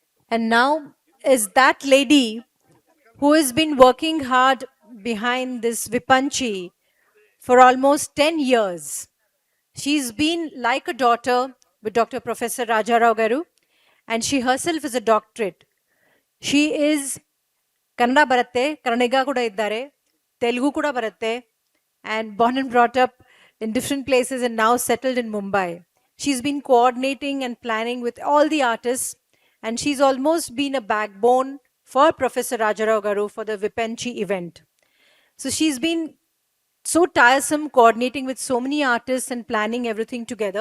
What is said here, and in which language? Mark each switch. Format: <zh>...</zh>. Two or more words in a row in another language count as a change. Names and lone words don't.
<en>And now is that lady who has been working hard behind this Vipanchi for almost 10 years. She's been like a daughter with Dr. Professor Rajarao Garu, and she herself is a doctorate. She is</en> <kn>ಕನ್ನಡ ಬರುತ್ತೆ, ಕನ್ನಡಿಗ ಕೂಡ ಇದ್ದಾರೆ, ತೆಲುಗು ಕೂಡ ಬರುತ್ತೆ,</kn> <en>and born and brought up in different places and now settled in Mumbai. She's been coordinating and planning with all the artists, and she's almost been a backbone for Professor Rajarao Garu for the Vipanchi event. So she's been so tiresome coordinating with so many artists and planning everything together.</en>